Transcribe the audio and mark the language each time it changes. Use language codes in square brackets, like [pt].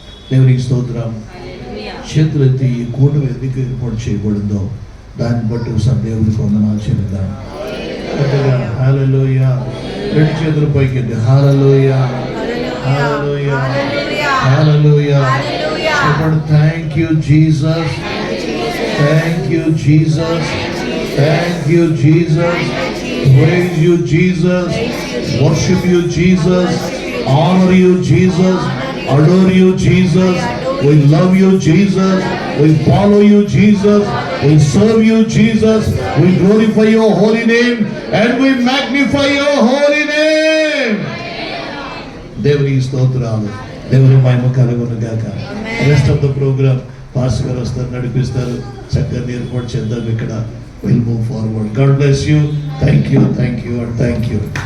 [te] దేవునికి స్తోత్రం. చేతులెత్తి ఈ కూటమి ఎందుకు ఏర్పాటు చేయబడిందో దాన్ని బట్టి ఒకసారి దేవునికి వందనాలు చెల్లిద్దాం. హల్లెలూయా. రెండు చేతుల పైకి ఎత్తి హల్లెలూయా, హల్లెలూయా, హల్లెలూయా. చెప్పండి, [en] Thank you Jesus, thank you Jesus, thank you Jesus, praise you Jesus, worship you Jesus, honour you Jesus, adore you Jesus, we love you Jesus, we follow you Jesus, we serve you Jesus, we glorify your holy name and we magnify your holy name. [te] దేవుని స్తోత్రాలు, దేవుని మహిమ కలుగును గాక. [en] rest of the programme [te] pastor గారు వస్తారు, నడిపిస్తారు, చక్కగా ఏర్పాటు చేద్దాం. ఇక్కడ [en] Will move forward. God bless you. Thank you, thank you and thank you.